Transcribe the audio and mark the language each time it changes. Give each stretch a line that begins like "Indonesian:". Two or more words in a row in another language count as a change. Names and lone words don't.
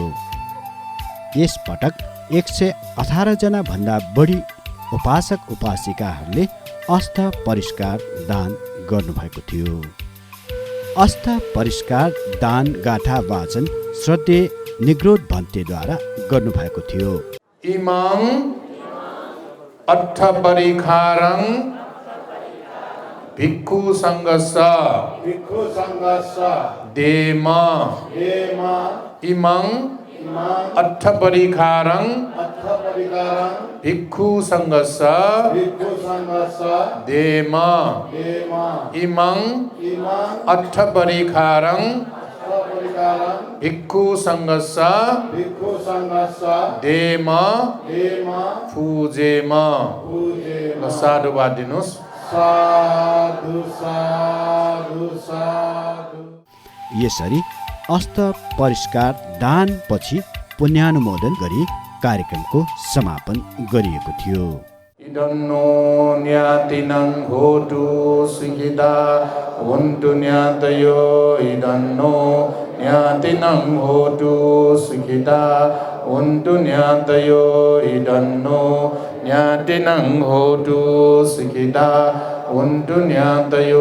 Nepali: यस पटक 118 जना भन्दा बढी उपासक उपासिकाहरूले अस्त परिष्कार दान गर्नुभएको थियो। अस्त परिष्कार दान गाथा वाचन श्रद्धेय निग्रोध भन्तेद्वारा गर्नुभएको थियो।
Pali: इमां अट्ठपरिखारं भिक्खु संघस्स देम इमां अट्ठपरिखारं भिक्खु संघस्स देम इमां अट्ठपरिखारं भिक्खु संघस्स देम फुजेम।
Nepali: साधुवाद दिनुहोस्। साधु साधु साधु। यसरी अस्त परिष्कार दान पछि पुण्यानुमोदन गरी कार्यक्रमको समापन गरिएको थियो।
Pali: इदन्नो न्यातिनं होतु सुखिता वन्तु न्यातयो इदन्नो न्यातिनं होतु सुखिता वन्तु न्यातयो इदन्नो न्यातिनं होतु सुखिता वन्तु न्यातयो